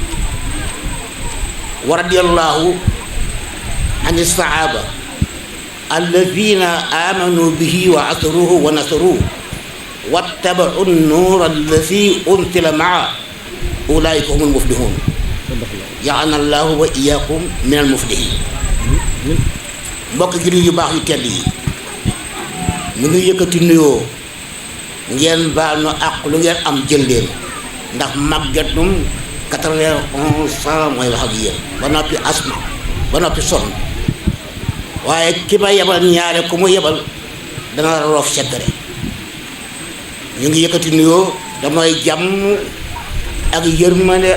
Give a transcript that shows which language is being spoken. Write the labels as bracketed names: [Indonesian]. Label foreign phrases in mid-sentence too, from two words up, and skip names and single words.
[Arabic] ورضي الله عن الصحابة الذين آمنوا به وعصروه ونصروه واتبعوا النور الذي أنزل معه أولئك هم المفلحون جعلنا الله وإياكم من المفلحين [Wolof] mbokk jullit yu baax yu tedd yi ñu ngi yëkkati nuyoo ngeen baal nu àq lu ngeen am jël leen ndax màggetum 91 ans mooy wax ak yéen ba noppi asma ba noppi sonn waaye ki ma yebal ñaare ku mu yebal dana roof sekkare ñu ngi yëkkati nuyoo damay jàmm ak yërmande